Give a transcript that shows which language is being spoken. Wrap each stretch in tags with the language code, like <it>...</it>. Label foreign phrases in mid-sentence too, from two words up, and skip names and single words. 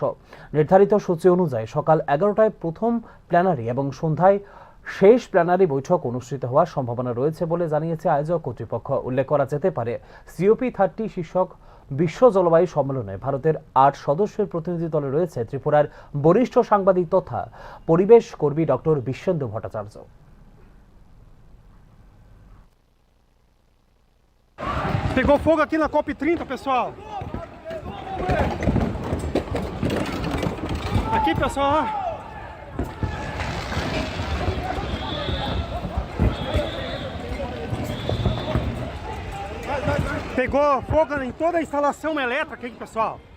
<bn>নির্ধারিত সূচি অনুযায়ী সকাল 11টায় প্রথম প্ল্যানারি এবং সন্ধ্যায় শেষ প্ল্যানারি বৈঠক অনুষ্ঠিত হওয়ার সম্ভাবনা রয়েছে বলে জানিয়েছে আয়োজক কর্তৃপক্ষ। উল্লেখ করা যেতে পারে, COP30 শীর্ষক বিশ্ব জলবায়ু সম্মেলনে ভারতের 8 সদস্যের প্রতিনিধি দলে রয়েছে ত্রিপুরার বরিষ্ঠ সাংবাদিক তথা পরিবেশ কর্মী ডক্টর বিশ্বেন্দু ভট্টাচার্য।</bn> <pt>Pegou fogo aqui na COP30, pessoal. Aqui, pessoal, ó. Pegou fogo em toda a instalação elétrica aqui, pessoal.</pt>